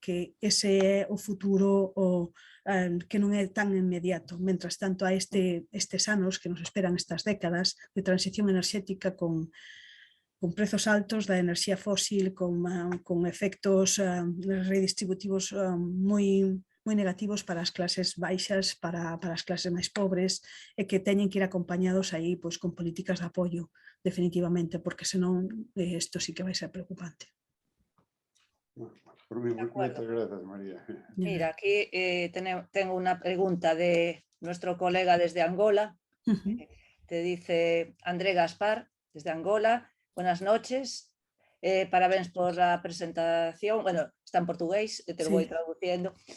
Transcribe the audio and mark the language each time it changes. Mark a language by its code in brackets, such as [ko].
[gl] Que ese é o futuro que non é tan inmediato. Mentras tanto, hai estes anos que nos esperan, estas décadas de transición enerxética con prezos altos da enerxía fósil, con efectos redistributivos moi negativos para as clases baixas, para as clases máis pobres, e que teñen que ir acompañados aí con políticas de apoio, definitivamente, porque senón isto sí que vai ser preocupante. Por mí, moitas grazas, María. [es] Mira, aquí tengo una pregunta de nuestro colega desde Angola. Te dice André Gaspar, desde Angola. Buenas noches. Parabéns por la presentación. Bueno, está en portugués, te lo voy traduciendo.